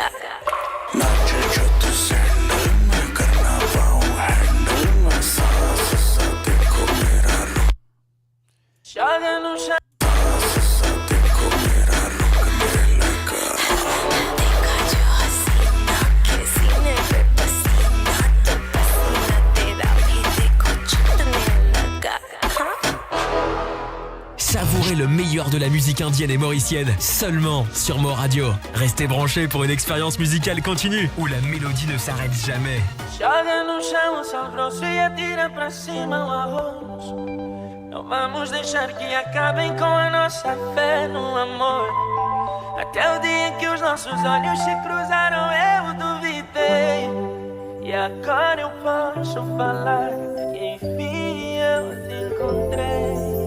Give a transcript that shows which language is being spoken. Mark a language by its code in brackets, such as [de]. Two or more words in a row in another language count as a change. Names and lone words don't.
[hi] नाचे जो तू सैंडल मैं करना पाऊं हैंडल मैं सांस सा देखो मेरा रुक सांस सा देखो मेरा रुकने लगा देखा जो हसीना के सीने पे पसीना तो पसीना तेरा भी देखो छूटने लगा [fr] Savourez le meilleur de la musique indienne et mauricienne seulement sur Mo Radio. Restez branchés pour une expérience musicale continue où la mélodie ne s'arrête jamais. [pt] Joga no chão o sal grosso e atira pra cima o arroz. Não vamos deixar que acabem com a nossa fé no amor. Até o dia que os nossos olhos se cruzaram eu duvidei. E agora eu posso falar que enfim eu te encontrei.